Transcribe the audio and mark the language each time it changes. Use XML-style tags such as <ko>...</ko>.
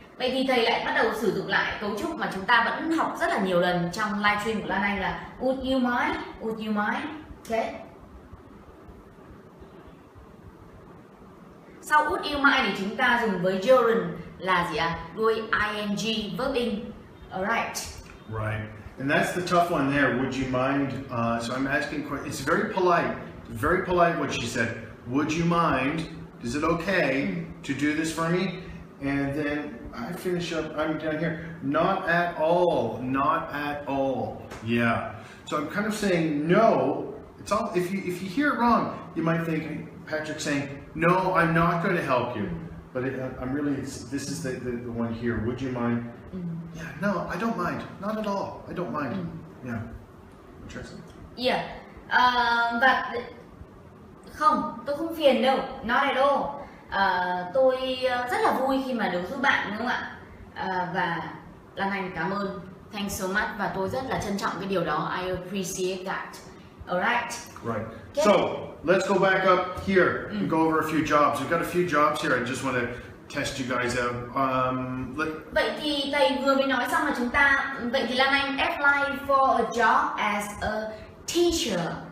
<vi>Vậy thì thầy lại bắt đầu sử dụng lại cấu trúc mà chúng ta vẫn học rất là nhiều lần trong livestream của Lan Anh là</vi> <en>would you mind? Would you mind?</en> <vi>Okay. Sau</vi> <en>would you mind</en> <vi>thì chúng ta dùng với children là gì ạ? Đuôi ing, verb in. Alright.</vi> <en>Right. And that's the tough one there. Would you mind? So I'm asking. It's very polite. Very polite what she said. Would you mind? Is it okay to do this for me? And then I finish up. I'm down here. Not at all. Not at all. Yeah. So I'm kind of saying no. It's all. If you hear it wrong, you might think Patrick's saying no. I'm not going to help you. But I'm really. This is the one here. Would you mind? Yeah. No, I don't mind. Not at all. I don't mind. Yeah. Interesting. Yeah.</en> <vi>Và không, tôi không phiền đâu.</vi> <en>Not at all.</en> <vi>Tôi rất là vui khi mà được giúp bạn, đúng không ạ? Và Lan Anh cảm ơn,</vi> <en>thanks so much,</en> <vi>và tôi rất là trân trọng cái điều đó.</vi> <en>I appreciate that. Alright. Right. Okay. So let's go back up here and go over a few jobs. We've got a few jobs here. I just want to test you guys out.</en> <vi>Vậy thì thầy vừa mới nói xong là chúng ta. Vậy thì</vi> <en>Lan Anh apply for a job as a teacher.</en>